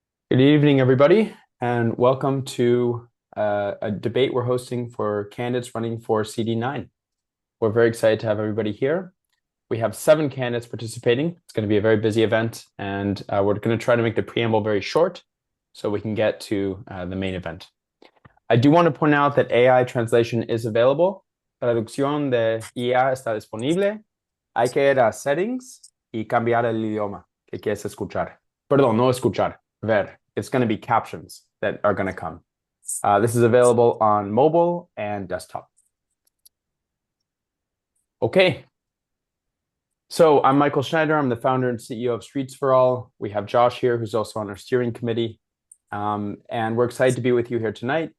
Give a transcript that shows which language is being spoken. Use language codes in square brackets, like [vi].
[en] Good evening, everybody, and welcome to a debate we're hosting for candidates running for CD9. We're very excited to have everybody here. We have 7 candidates participating. It's going to be a very busy event, and we're going to try to make the preamble very short so we can get to the main event. I do want to point out that AI translation is available. [es] Traducción de IA está disponible. Hay que ir a settings y cambiar el idioma que quieres escuchar. Perdón, no escuchar, ver. [en] It's going to be captions that are going to come. This is available on mobile and desktop. Okay. So I'm Michael Schneider. I'm the founder and CEO of Streets for All. We have Josh here, who's also on our steering committee. And we're excited to be with you here tonight.